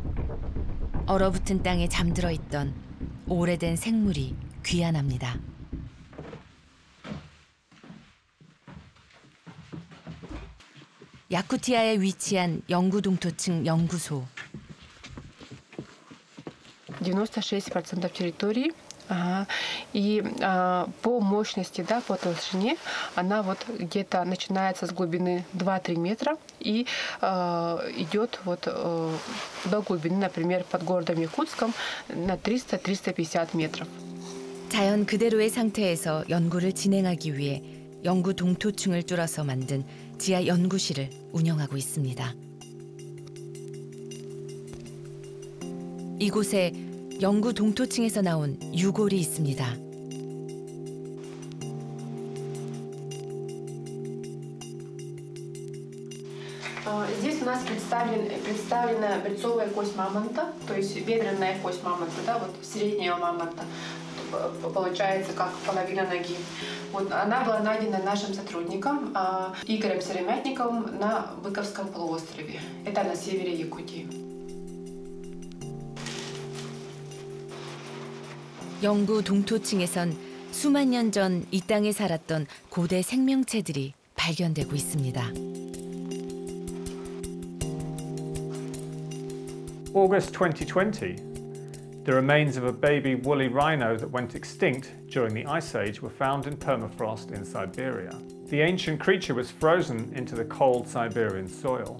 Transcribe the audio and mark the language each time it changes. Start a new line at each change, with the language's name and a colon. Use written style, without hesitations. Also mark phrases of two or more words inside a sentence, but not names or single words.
Korean: 얼어붙은 땅에 잠들어 있던 오래된 생물이 귀환합니다. 야쿠티아에 위치한 영구 동토층 연구소.
Russian: 96% территории. И по мощности, да, по толщине, она вот где-то начинается с глубины 2-3 метра и идет вот до глубины, например, под городом Якутском на 300-350 метров.
Korean: 자연 그대로의 상태에서 연구를 진행하기 위해 영구 동토층을 뚫어서 만든 지하 연구실을 운영하고 있습니다. 이곳에 영구 동토층에서 나온 유골이 있습니다.
Russian: Здесь у нас представлена брюцовая кость мамонта, то есть бедренная кость мамонта, да, вот среднего мамонта, получается как половина ноги. Вот она была найдена нашим сотрудником Игорем Серемятниковым на Быковском полуострове. Это на севере Якутии.
Korean: 영구 동토층에선 수만 년 전 이 땅에 살았던 고대 생명체들이 발견되고 있습니다.
English: August 2020, the remains of a baby woolly rhino that went extinct during the Ice Age were found in permafrost in Siberia. The ancient creature was frozen into the cold Siberian soil.